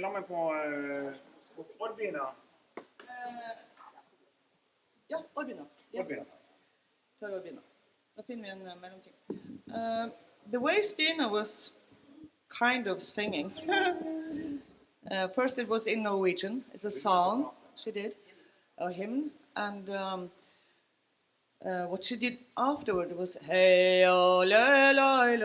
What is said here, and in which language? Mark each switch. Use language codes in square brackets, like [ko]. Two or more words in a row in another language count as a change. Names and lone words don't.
[no] La meg på Oddbina. Ja, Oddbina. Oddbina. Ta Oddbina. Da finner vi en mellomting. [en] The way Stina was kind of singing. First it was in Norwegian. It's a song she did, a hymn. And what she did afterward was hey oh la la la.